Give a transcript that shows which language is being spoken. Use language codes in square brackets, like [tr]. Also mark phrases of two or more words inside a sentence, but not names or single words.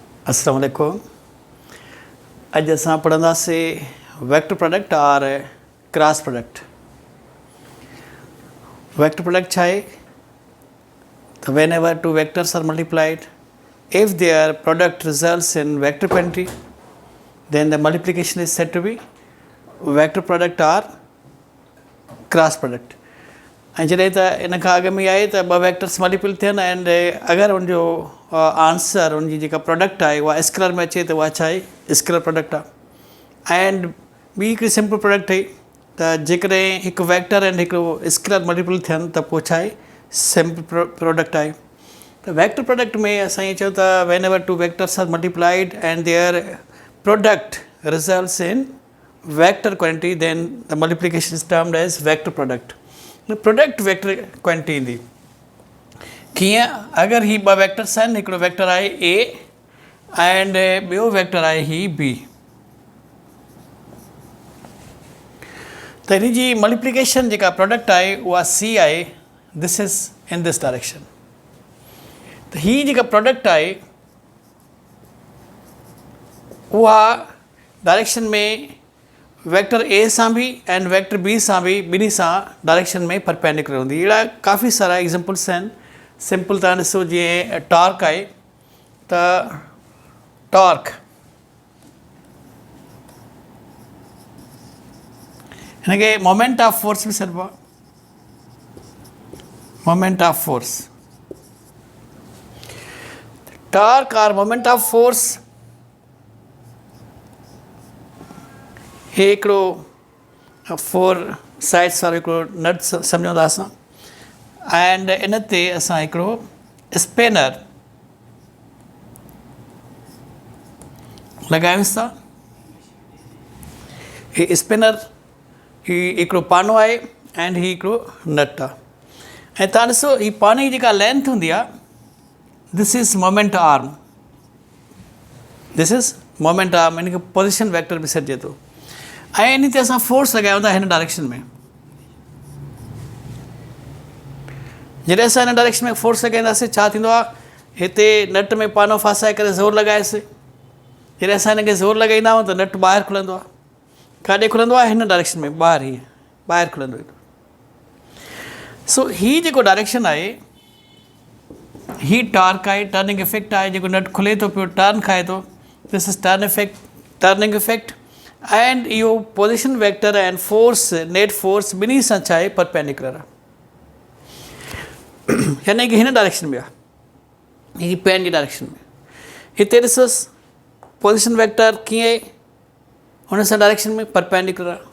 [ar] السلام علیکم. [sd] अज असां पढ़ंदासीं [en] vector product [sd] और [en] cross product. vector product [sd] छा आहे त [en] whenever two vectors are multiplied, if their product results in vector quantity, then the multiplication is said to be vector product or cross product. [sd] ऐं जॾहिं त इन खां अॻु में आहे त ॿ वेक्टर्स मल्टीपल थियनि एंड अगरि उनजो आंसर उनजी जेका प्रोडक्ट आहे उहा स्केलर में अचे त उहा छा आहे [en] scalar product [sd] आहे। एंड ॿी हिकिड़ी [en] simple product [sd] हुई त जेकॾहिं हिकु वेक्टर एंड हिकिड़ो स्केलर मल्टीपल थियनि त पोइ छा आहे [en] simple product [sd] आहे। [en] त vector product [sd] में असां ईअं चऊं था [en] whenever two vectors are multiplied and their product results in vector quantity, then the multiplication is termed as vector product। product vector quantity [sd] ईंदी कीअं, अगरि ही ॿ वेक्टर्स आहिनि, हिकिड़ो वेक्टर आहे ए एंड ॿियो वेक्टर आहे ही बी, त हिन जी मल्टीप्लिकेशन जेका प्रोडक्ट आहे उहा सी आहे। [en] this is in this direction. [sd] त ही जेका प्रोडक्ट आहे उहा डायरेक्शन में वेक्टर ए सां बि एंड वेक्टर बी सां बि ॿिन्ही सां डायरेक्शन में परपेंडिकुलर हूंदी। अहिड़ा काफ़ी सारा एग्ज़ाम्पल्स आहिनि। सिंपल तव्हां ॾिसो जीअं टॉर्क आहे त टॉर्क हिनखे [en] moment of force [sd] बि चइबो आहे। [en] moment of force, torque and moment of force [sd] हे हिकिड़ो 4 साइड्स वारो हिकिड़ो नट सम्झूं था असां एंड इन ते असां हिकिड़ो स्पेनर लॻायूंसि था। ही स्पेनर ही हिकिड़ो पानो आहे एंड ही हिकिड़ो नट आहे। ऐं तव्हां ॾिसो ही पाने जी जेका लेंथ हूंदी आहे, [en] this is moment arm, this is moment arm, [sd] हिन खे [en] position vector [sd] बि सॾिजे थो। ऐं इन ते असां फोर्स लॻायूं था हिन डायरेक्शन में। जॾहिं असां हिन डायरेक्शन में फोर्स लॻाईंदासीं छा थींदो आहे, हिते नट में पानो फासाए करे ज़ोर लॻाएसि। जॾहिं असां हिनखे ज़ोर लॻाईंदा आहियूं त नट ॿाहिरि खुलंदो आहे। काॾे खुलंदो आहे? हिन डायरेक्शन में, ॿाहिरि हीअं ॿाहिरि खुलंदो। सो हीअ जेको डायरेक्शन आहे ही टॉर्क आहे, [en] turning effect [sd] आहे। जेको नट खुले थो पियो टर्न खाए थो, [en] this is turn effect, turning effect. [sd] एंड इहो [en] position vector [sd] एंड फोर्स, [en] net force [sd] ॿिन्ही सां छा आहे परपेंडिकुलर आहे, यानी कि हिन डायरेक्शन में आहे, हीअ पेन जी डायरेक्शन में। हिते ॾिसोसि [en] position vector [sd] कीअं आहे, हुन सां डायरेक्शन में परपेंडिकुलर आहे।